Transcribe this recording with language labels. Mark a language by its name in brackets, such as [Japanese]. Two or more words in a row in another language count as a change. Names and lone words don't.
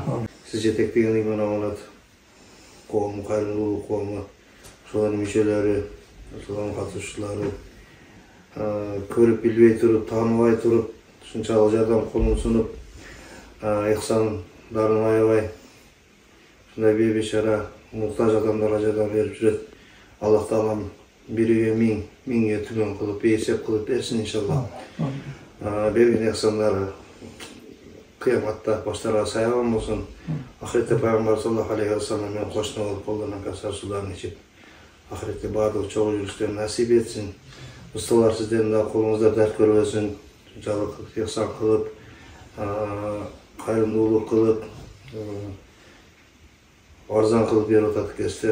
[Kyrgyz] Сиз жетектеген Ыйман Аманат коому, кайрымдуулук коому, ошолордун мүчөлөрү, ошолордун катышуучулары көрүп билбей туруп, тааныбай туруп, ушунчалык жардам колун сунуп, ыхсандарын аябай ушундай бейбечара муктаж адамдарга жардам берип жүрөт. Аллах Таалам бириге 1000, 1000ге түгөн кылып, эсеп кылып берсин иншалла. Берген ыхсандары кыяматта баштарга саябан болсун. Ахиретте пайгамбар [Arabic] صلى الله عليه وسلم [Kyrgyz] менен кошуна болуп колдорунан касар суларын ичип, ахиретте баардык чогуу жүрүштөрүн насип этсин. Усталар сиздердин да колуңузда дарт көрбөсүн. Жалык ыхсан кылып, кайрымдуулук кылып, арзан кылып берип атат экенсиздер.